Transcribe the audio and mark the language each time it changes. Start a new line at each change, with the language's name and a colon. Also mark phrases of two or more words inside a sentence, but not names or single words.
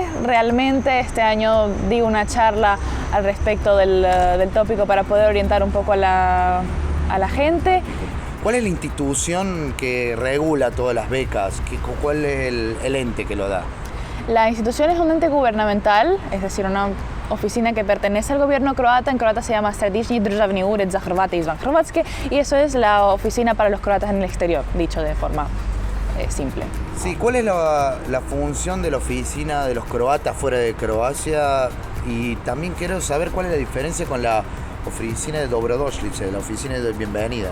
Spanish: Realmente este año di una charla al respecto del tópico para poder orientar un poco a la gente. ¿Cuál es la institución que regula todas las becas? ¿Cuál es el ente que lo da? La institución es un ente gubernamental, es decir, una oficina que pertenece al gobierno croata. En croata se llama Središnji državni ured za Hrvate izvan Hrvatske y eso es la oficina para los croatas en el exterior, dicho de forma simple. Sí, ¿cuál es la función de la oficina de los croatas fuera de Croacia? Y también quiero saber cuál es la diferencia con la oficina de Dobrodošlice, la oficina de bienvenida.